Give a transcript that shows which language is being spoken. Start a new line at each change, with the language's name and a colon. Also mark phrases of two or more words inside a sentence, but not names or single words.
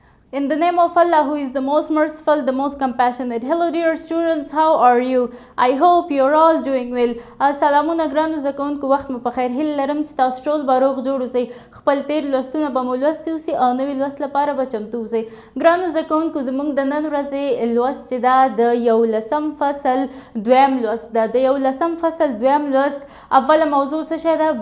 English: In the name of Allah, who is the most merciful, the most compassionate. Hello dear students, how are you? I hope you're all doing well.
Pashto: سلامونه ګرانو زده کوونکو، وخت مو په خیر. هیله لرم چې تاسو ټول به روغ جوړ اوسئ، خپل تیر لوستونه به مو لوستي اوسي او نوي لوست لپاره به چمتو اوسئ. ګرانو زده کوونکو، زموږ د نن ورځې لوست چې دا د 11 فصل دویم لوست ده. د 11 فصل دویم لوست اوله موضوع څه شی ده؟